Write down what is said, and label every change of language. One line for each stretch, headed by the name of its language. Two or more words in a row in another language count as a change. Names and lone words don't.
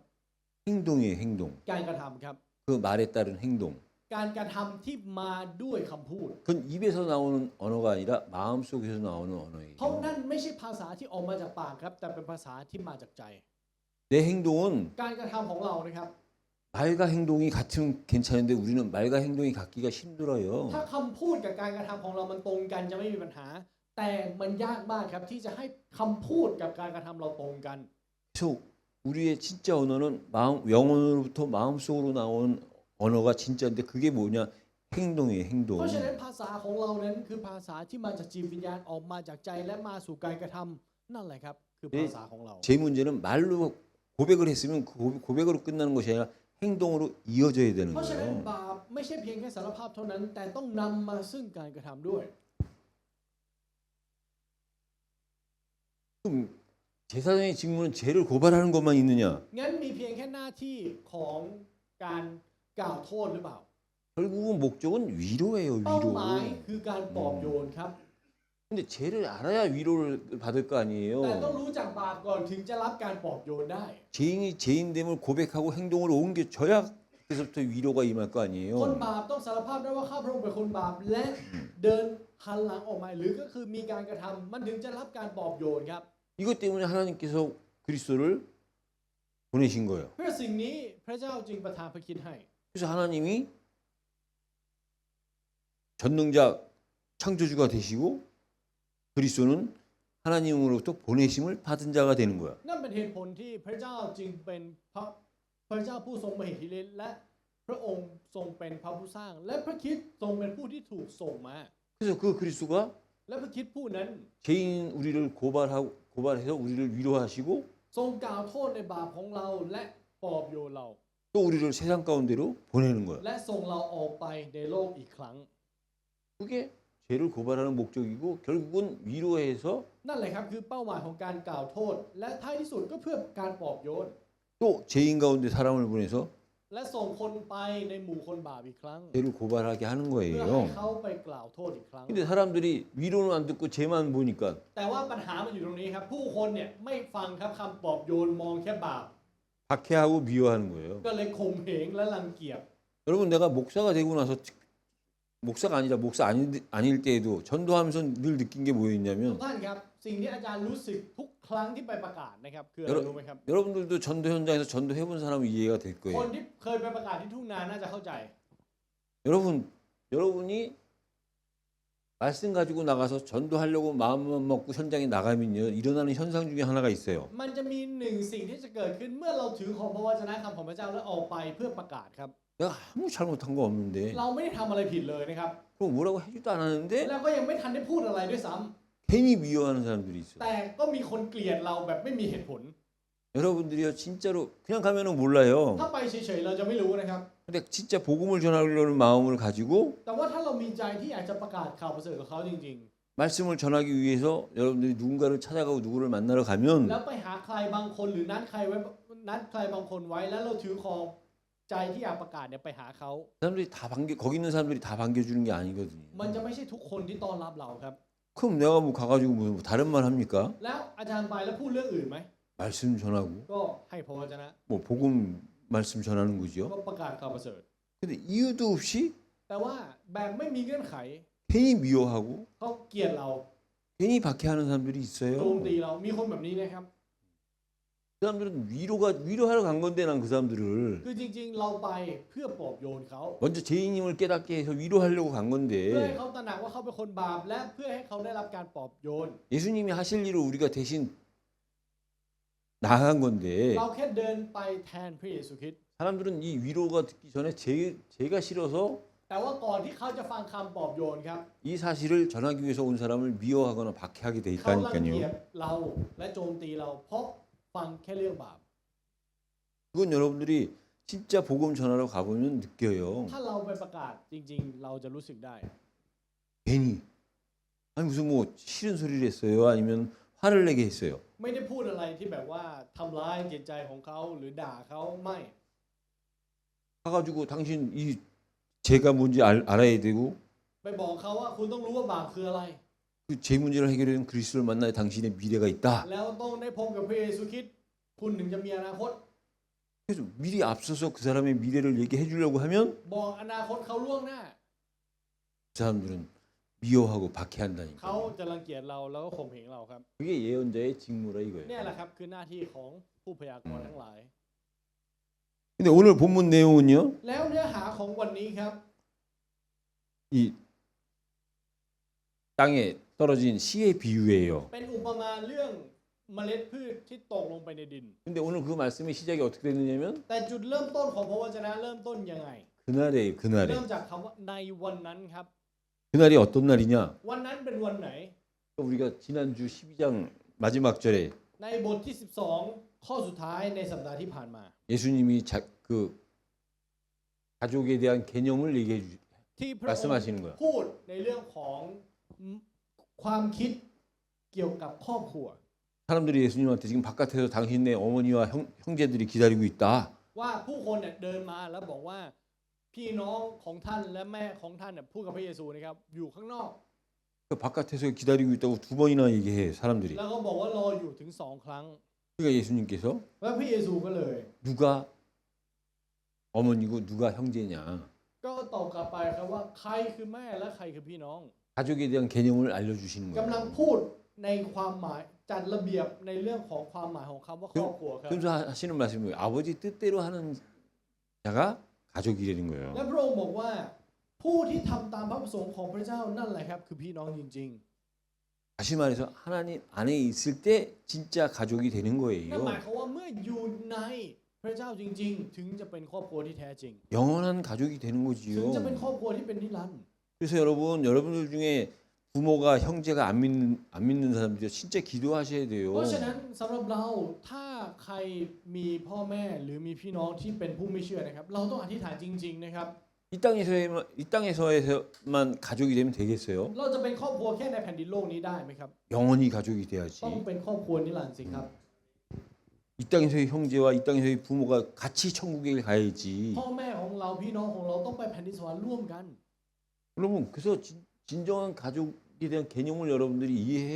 Korean: 행동이에요, 행동.
Thai: การกระทำครับ
Korean: 그 말에 따른 행동.
Thai: การกระทำที่มาด้วยคำพูด
Korean: 그건 입에서 나오는 언어가 아니라 마음속에서 나오는
Thai: เพราะ
Korean: 언어예요.
Thai: นั่นไม่ใช่ภาษาที่ออกมาจากปากครับ แต่เป็นภาษาที่มาจากใจ
Korean: 내 행동은
Thai: การกระทำของเรานะครับ
Korean: 말과 행동이 같으면 괜찮은데 우리는 말과 행동이 같기가 힘들어요.
Thai: ถ้าคำพูดกับการกระทำของเรามันตรงกันจะไม่มีปัญหา แต่มันยากมากครับที่จะให้คำพูดกับการกระทำเราตรงกัน
Korean: 그래서 우리의 진짜 언어는 마음, 영혼으로부터 마음속으로 나오는 언어가 진짜인데 그게 뭐냐? 행동이에요,
Thai: เพ
Korean: 행동.
Thai: ราะฉะนั้นภาษาของเรานั้นคือภาษาที่มาจากจิตวิญญาณออกมาจากใจและมาสู่การกระทำนั่นแหละครับคือภาษาของเรา
Korean: 제 문제는 말로 고백을 했으면 그 고백으로 끝나는 것이 아니라 행동으로 이어져야 되는
Thai: เพราะฉะนั้น
Korean: 거예요.
Thai: บาปไม่ใช่เพียงแค่สารภาพเท่านั้น แต่ต้องนำมาซึ่งการกระทำด้วย
Korean: 그럼 제사장의 직무는 죄를 고발하는 것만 있느냐?
Thai: งั้นมีเพียงแค่หน้าที่ของการกล่าวโทษหรือเปล่า
Korean: 결국은 목적은 위로예요,
Thai: เป้า
Korean: 위로.
Thai: หมายคือการปลอบโยนครับ
Korean: 근데 죄를 알아야 위로를 받을 거
Thai: แต่
Korean: 아니에요.
Thai: ต้องรู้จักบาปก่อนถึงจะรับการปลอบโยนได้
Korean: 죄인이 죄인됨을 고백하고 행동으로 옮겨져야 그때서부터 위로가 임할 거
Thai: คน
Korean: 아니에요.
Thai: บาปต้องสารภาพได้ว่าข้าพระองค์เป็นคนบาปและเดินหันหลังออกมาหรือก็คือมีการกระทำมันถึงจะรับการปลอบโยนครับ
Korean: 이것 때문에 하나님께서 그리스도를 보내신 거예요.
Thai: เพื่อสิ่งนี้พระเจ้าจึงประทานพระคิดให้
Korean: 그래서 하나님이 전능자 창조주가 되시고 그리스도는 하나님으로부터 보내심을 받은 자가 되는 거야.
Thai: นั่นเป็นเหตุผลที่พระเจ้าจึงเป็นพระเจ้าผู้ทรงมหิทธิฤทธิ์และพระองค์ทรงเป็นพระผู้สร้าง และพระคริสต์ทรงเป็นผู้ที่ถูกส่งมา
Korean: 그래서 그 그리스도가
Thai: และพระคริสต์ผู้นั้น
Korean: 죄인 우리를 고발해서 우리를 위로하시고
Thai: ทรงกล่าวโทษในบาปของเราและปลอบโยนเรา
Korean: 또 우리를 세상 가운데로 보내는 거야.
Thai: และส่งเราออกไปในโลกอีกครั้ง
Korean: 그게 죄를 고발하는 목적이고 결국은 위로해서
Thai: นั่นแหละครับคือเป้าหมายของการกล่าวโทษ และท้ายที่สุดก็เพื่อการปลอบโยน
Korean: 또 죄인 가운데 사람을 보내서
Thai: และส่งคนไปในหมู่คนบาปอีกครั้ง
Korean: 죄를 고발하게 하는
Thai: เพื่อให้
Korean: 거예요.
Thai: เขาไปกล่าวโทษอีกครั้ง
Korean: 근데 사람들이 위로는 안 듣고 죄만 보니까
Thai: แต่ว่าปัญหามันอยู่ตรงนี้ครับ ผู้คนเนี่ยไม่ฟังครับคำปลอบโยนมองแค่บาป
Korean: 박해하고 미워하는 거예요.
Thai: ก็เลยข่มเหงและรังเกียจ
Korean: 여러분 내가 목사가 되고 나서 목사가 아니라 목사 아닐 때에도 전도하면서 늘 느낀 게
Thai: ทุก
Korean: 뭐였냐면
Thai: ท่านครับสิ่งที่อาจารย์รู้สึกทุกครั้งที่ไปประกาศนะครับคืออะไรรู้ไหมครับ
Korean: 여러분들도 전도 현장에서 전도해본 사람은 이해가 될
Thai: คน
Korean: 거예요.
Thai: ที่เคยไปประกาศที่ทุ่งนาน่าจะเข้าใจ
Korean: 여러분이 말씀 가지고 나가서 전도하려고 마음만 먹고 현장에 나가면요 일어나는 현상 중에 하나가 있어요.
Thai: มันจะมีหนึ่งสิ่งที่จะเกิดขึ้นเมื่อเราถือของพระวจนะคำของพระเจ้าแล้วออกไปเพื่อประกาศครับ
Korean: 내가 아무 잘못한 거 없는데
Thai: เราไม่ได้ทำอะไรผิดเลยนะครับ
Korean: 그럼 뭐라고 해주도 않았는데
Thai: แล้วก็ยังไม่ทันได้พูดอะไรด้วยซ้ำ
Korean: 괜히 미워하는 사람들이 있어요.
Thai: แต่ก็มีคนเกลียดเราแบบไม่มีเหตุผล
Korean: 여러분들이요 진짜로 그냥 가면은 몰라요.
Thai: ถ้าไปเฉยๆเราจะไม่รู้นะครับ
Korean: 근데 진짜 복음을 전하려는 마음을 가지고
Thai: แต่ว่าถ้าเรามีใจที่อยากจะประกาศข่าวประเสริฐกับเขาจริง
Korean: 말씀을 전하기 위해서 여러분들이 누군가를 찾아가고 누구를 만나러
Thai: ๆ
Korean: 가면
Thai: แล้วไปหาใครบางคนหรือนัดใครบางคนไว้แล้วเราถือของใจที่อยากประกาศเนี่ยไปหาเขา
Korean: 사람들이 다 거기 있는 사람들이 다 반겨주는 게 아니거든요.
Thai: มันจะไม่ใช่ทุกคนที่ต้อนรับเราครับ
Korean: 그럼 내가 뭐 가가지고 뭐 다른 말 합니까?
Thai: แล้วอาจารย์ไปแล้วพูดเรื่องอื่นไหม
Korean: 말씀 전하고
Thai: ก็ให้พระวจนะ
Korean: 뭐 복음 말씀 전하는 거죠.
Thai: ก็ประกาศข่าวประเสริฐ
Korean: 근데 이유도 없이
Thai: แต่ว่าแบบไม่มีเงื่อนไข
Korean: 괜히 미워하고
Thai: เขาเกลียดเรา
Korean: 괜히 박해하는 사람들이
Thai: โจม
Korean: 있어요.
Thai: ตีเรามีคนแบบนี้นะครับ
Korean: 그 사람들은 위로하러 간 건데 난 그 사람들을
Thai: คือจริงๆเราไปเพื่อปลอบโยนเขา
Korean: 먼저 죄인임을 깨닫게 해서 위로하려고 간
Thai: เพื่อให้
Korean: 건데
Thai: เขาตระหนักว่าเขาเป็นคนบาปและเพื่อให้เขาได้รับการปลอบโยน
Korean: 예수님이 하실 일을 우리가 대신 나간 건데
Thai: เราแค่เดินไปแทนพระเยซูคริสต์
Korean: 사람들은 이 위로가 듣기 전에 죄가 싫어서
Thai: แต่ว่าก่อนที่เขาจะฟังคำปลอบโยนครับ
Korean: 이 사실을 전하기 위해서 온 사람을 미워하거나 박해하게 돼
Thai: เขารังเกีย
Korean: 있다니까요.
Thai: จเราและโจมตีเราเพราะฟังแค่เรื่องบาป
Korean: 그건 여러분들이 진짜 복음 전하러 가보면 느껴요.
Thai: ถ้าเราไปประกาศจริงๆ เราจะรู้สึกได้
Korean: 괜히 아니 무슨 뭐 싫은 소리를 했어요? 아니면 화를 내게 했어요?
Thai: ไม่ได้พูดอะไรที่แบบว่าทำร้ายจิตใจของเขาหรือด่าเขาไม่
Korean: 가가지고 당신 이 죄가 뭔지 알아야 되고
Thai: ไปบอกเขาว่าคุณต้องรู้ว่าบาปคืออะไร
Korean: 그 그 제 문제를 해결하는 그리스도를 만나야 당신의 미래가 있다.
Thai: แล้วต้องได้พบกับพระเยซูคริสต์คุณถึงจะมีอนาคต
Korean: 그래서 미리 앞서서 그 사람의 미래를 얘기해 주려고 하면
Thai: บอกอนาคตเขาล่วงหน้า
Korean: 그 사람들은 미워하고
Thai: เขา
Korean: 박해한다니까.
Thai: จะรังเกียจเราแล้วก็ข่มเหงเราครับ
Korean: 그게 예언자의 직무라
Thai: เนี่ย
Korean: 이거예요.
Thai: แหละครับคือหน้าที่ของผู้พยากรณ์ทั้งหลาย
Korean: 근데 오늘 본문 내용은요.
Thai: แล้วเนื้อหาของวันนี้ครับ
Korean: 이 땅에 떨어진 씨의 비유예요.
Thai: เป็นอุปมาเรื่องเมล็ดพืชที่ตกลงไปในดิน
Korean: 근데 오늘 그 말씀의 시작이 어떻게 됐느냐면
Thai: แต่จุดเริ่มต้นของพระวจนะเริ่มต้นยังไง
Korean: 그날이에요. 그날에.
Thai: เริ่มจากคำว่าในวันนั้นครับ
Korean: 그날이 어떤 날이냐?
Thai: วันนั้นเป็นวันไหน
Korean: 우리가 지난주 12장 마지막 절에
Thai: ในบทที่ 12 ข้อสุดท้ายในสัปดาห์ที่ผ่านมา
Korean: 예수님이 그 가족에 대한 개념을 얘기해
Thai: ที่พระองค์
Korean: 말씀하시는 거야.
Thai: พูดในเรื่องของความคิดเกี่ยวกับครอบครัว
Korean: 사람들이 예수님한테 지금 바깥에서 당신네 어머니와 형제들이 기다리고 있다.
Thai: ว่าผู้คนเนี่ยเดินมาแล้วบอกว่าพี่น้องของท่านและแม่ของท่านเนี่ยพูดกับพระเยซูนะครับอยู่ข้างนอก
Korean: 그 바깥에서 기다리고 있다고 두 번이나 얘기해 사람들이.
Thai: แล้วก็บอกว่ารออยู่ถึง2 ครั้ง
Korean: 그러니까 예수님께서
Thai: แล้วพระเยซูก็เลย
Korean: 누가 어머니고 누가 형제냐.
Thai: ก็ตอบกลับไปครับว่าใครคือแม่และใครคือพี่น้อง
Korean: 가족에 대한 개념을 알려주시는
Thai: กำลัง
Korean: 거예요.
Thai: พูดในความหมายจัดระเบียบในเรื่องของความหมายของคำว่าครอบครัวครับ
Korean: 그러면서 하시는 말씀이 아버지 뜻대로 하는 자가 가족이라는 거예요.
Thai: และพระองค์บอกว่าผู้ที่ทำตามพระประสงค์ของพระเจ้านั่นแหละครับคือพี่น้องจริง
Korean: 다시 말해서 하나님 안에 있을 때 진짜 가족이 되는
Thai: ๆนั่น
Korean: 거예요.
Thai: หมายความว่าเมื่ออยู่ในพระเจ้าจริงๆ ถึงจะเป็นครอบครัวที่แท้จริง
Korean: 영원한 가족이 되는
Thai: ถึงจะเป็น
Korean: 거지요.
Thai: ครอบครัวที่เป็นนิรันดร์
Korean: 그래서 여러분들 중에 부모가 형제가 안 믿는 사람들이 진짜 기도하셔야
Thai: เพ
Korean: 돼요.
Thai: ราะฉะนั้นสำหรับเราถ้าใครมีพ่อแม่หรือมีพี่น้องที่เป็นผู้ไม่เชื่อนะครับ เราต้องอธิษฐานจริงๆนะครับ
Korean: 이 땅에서만 가족이 되면 되겠어요?
Thai: เราจะเป็นครอบครัวแค่ในแผ่นดินโลกนี้ได้ไหมครับ
Korean: 영원히 가족이 돼야지.
Thai: ต้องเป็นครอบครัวนิรันดร์สิครับ
Korean: 이 땅에서의 형제와 이 땅에서의 부모가 같이 천국에 가야지.
Thai: พ่อแม่ของเราพี่น้องของเราต้องไปแผ่นดินสวรรค์ร่วมกัน
Korean: 여러분 그래서 진정한 가족에 대한 개념을 여러분들이 이해해야